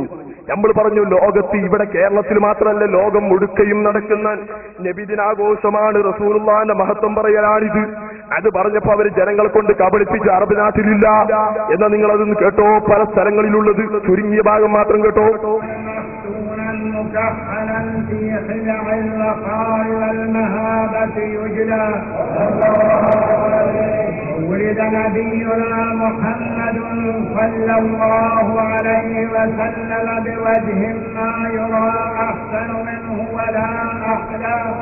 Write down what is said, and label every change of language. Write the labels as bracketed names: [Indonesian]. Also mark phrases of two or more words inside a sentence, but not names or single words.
[Malayalam] നമ്മൾ പറഞ്ഞു, ലോകത്ത് ഇവിടെ കേരളത്തിൽ മാത്രമല്ല ലോകം മുഴുക്കയും നടക്കുന്ന നബിദിനാഘോഷമാണ്. റസൂലുള്ളാഹിന്റെ മഹത്വം പറയലാണിത്. അത് പറഞ്ഞപ്പോ അവര് ജനങ്ങളെ കൊണ്ട് കബളിപ്പിച്ച് അറബ് നാട്ടിലില്ല എന്നാ നിങ്ങൾ അതൊന്ന് കേട്ടോ. പല സ്ഥലങ്ങളിലുള്ളത് ചുരുങ്ങിയ ഭാഗം മാത്രം കേട്ടോ. [Arabic] مكحلا في خلع الوقار والمهابة يجلى ولد نبينا محمد صلى الله عليه وسلم بوجه ما يرى أحسن منه ولا أحلى